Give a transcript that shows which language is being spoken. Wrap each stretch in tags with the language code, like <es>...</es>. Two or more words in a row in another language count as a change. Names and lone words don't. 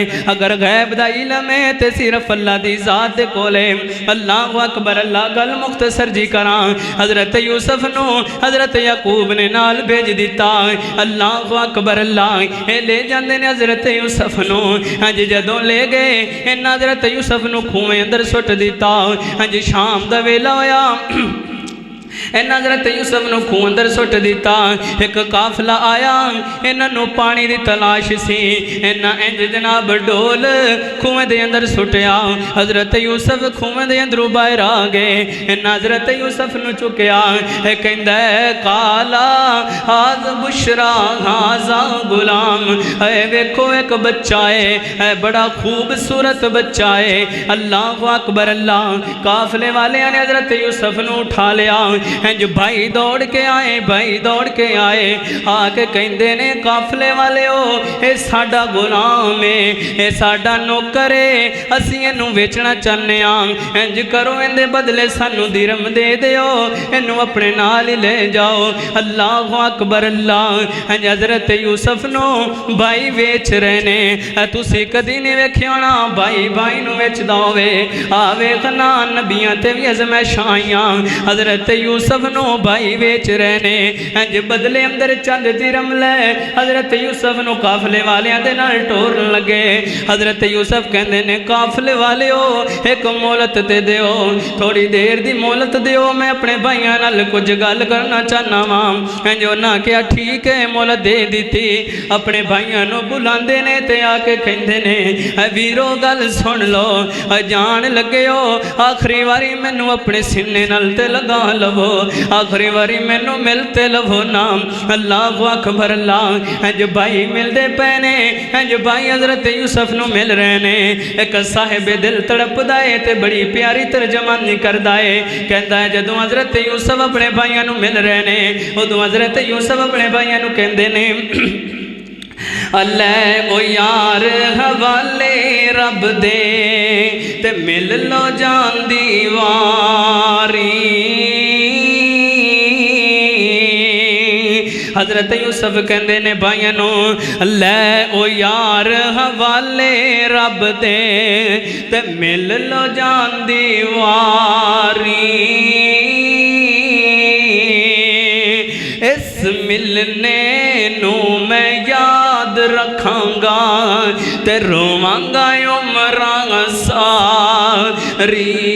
<pa>اگر غیب دا علم ہے تے صرف اللہ دی ذات دے کولے۔</pa> <ar>اللہ اکبر اللہ۔</ar> <pa>گل مختصر جی کران حضرت یوسف نو حضرت یعقوب نے نال بھیج دیتا۔</pa> <ar>اللہ اکبر اللہ۔</ar> <pa>اے لے جاندے نے حضرت یوسف نو، ہنج جدوں لے گئے ان حضرت یوسف نو کھوئے اندر سٹ دیتا۔ ہنج شام دا ویلا ہویا، ان حضرت یوسف نو کھو اندر سٹ دیتا۔ ایک قافلہ آیا، انہاں نو پانی دی تلاش سی، انہاں انج جناب ڈول کھوئے دے اندر سٹیا۔ حضرت یوسف کھوئے دے اندر باہر آ گئے، انہاں حضرت یوسف نو چکیا، کہندہ ہے</pa> <ar>قالا ہاذ بشرا ہاذا غلام،</ar> <pa>اے ویکھو ایک بچہ ہے، اے بڑا خوبصورت بچہ ہے۔</pa> <ar>اللہ اکبر اللہ۔</ar> <pa>قافلے والے نے حضرت یوسف نو اٹھا لیا، انج بھائی دوڑ کے آئے، بھائی دوڑ کے آئے، آکے کہندے نے قافلے والے ہو، اے ساڑا غلام ہے، اے ساڑا نوکر ہے، اسی انو ویچنا چاہنے آن، انج کرو اندے بدلے سانو درم دے دیو، انو اپنے نال لے جاؤ۔</pa> <ar>اللہ اکبر اللہ۔</ar> <pa>انج حضرت یوسف نو بھائی ویچ رہنے، تُسی کدی نہیں ویکھیانا بھائی بھائی نو ویچ داوے۔ آوے غنا نبیاں تے بھی ازمائش آئیاں، حضرت یوسف نو بھائی ویچ رہے نے انج بدلے اندر چند درم لے حضرت یوسف نو قافلے والیاں دے نال ٹورن لگے حضرت یوسف کہندے نے قافلے والیو ایک مولت تے دیو تھوڑی دیر دی مولت دیو میں اپنے بھائیاں نال کچھ گل کرنا چاہنا ماں انج انہاں کیا ٹھیک ہے مولت دے دیتی اپنے بھائیاں نو بلاندے نے تے آ کے کہندے نے ویرو گل سن لو جان لگے ہو آخری واری مینوں اپنے سینے نال تے لگا لو آخری واری مینوں ملتے لو نام</pa> <ar>اللہ اکبر اللہ</ar> <pa>انج بھائی مل دے پینے انج بھائی حضرت یوسف نو مل رہے نے ایک صاحب دل تڑپ دائے تے بڑی پیاری ترجمانی کر دائے کہتا ہے جدوں حضرت یوسف اپنے بھائیاں نو مل رہے نے ادوں حضرت یوسف اپنے بھائیاں نو کہندے نے اللہ او یار حوالے رب دے تے مل لو جان دیواری حضرت یوسف کہندے نے بھائیاں نو لے او یار حوالے رب دے تے مل لو جان دیواری اس ملنے نو میں یاد رکھاں گا تے رواں گا عمراں ساری</pa>